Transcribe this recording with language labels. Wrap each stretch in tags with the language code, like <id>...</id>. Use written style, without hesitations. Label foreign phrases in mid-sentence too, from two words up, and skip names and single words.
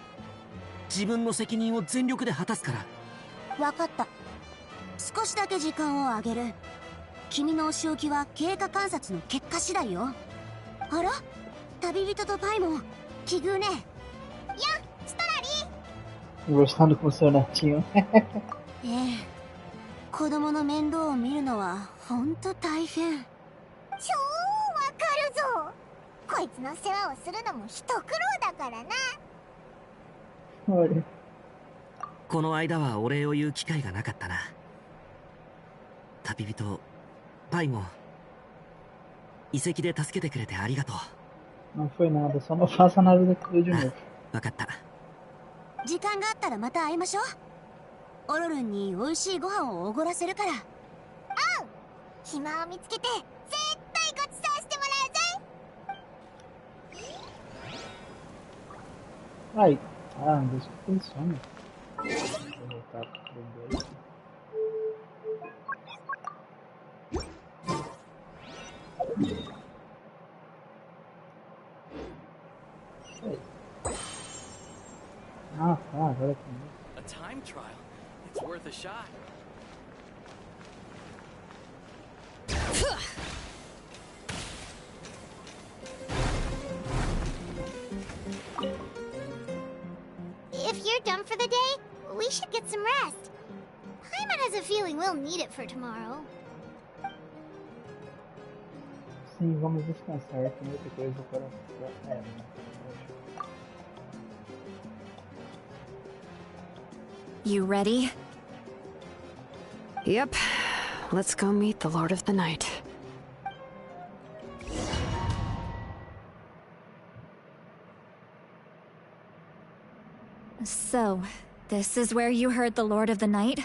<ja>自分の責任を全力で果たすから。分かった。少しだけ時間をあげる。君のお仕置きは経過観察の結果次第よ。あら？旅人とパイモン、奇遇ね。やっ、ストラリー。</ja> <pt>Gostando com seu netinho.</pt> <ja>ええ、子供の面倒を見るのはほんと大変。超わかるぞ。こいつの世話をするのも一苦労だからな。この間はお礼を言う機会がなかったな。旅人パイモン、遺跡で助けてくれてありがとう。</ja> <pt>Não foi nada, só não faça nada daquilo de novo.</pt> <ja>わかった。時間があったらまた会いましょう。オロルンに美味しいご飯をおごらせるから。おう、暇を見つけて絶対ごちそうしてもらうぜ。</ja> <pt>Ai, deixa eu pensar, né? Vou voltar pro bem. Ah, tá, agora aqui.</pt> <en>A time trial. It's worth a shot. If you're done for the day, we should get some rest. Paimon has a feeling we'll need it for tomorrow.</en> <pt>Sim, vamos descansar. Tem outra coisa para...</pt> <en>You ready? Yep. Let's go meet the Lord of the Night. So, this is where you heard the Lord of the Night?</en>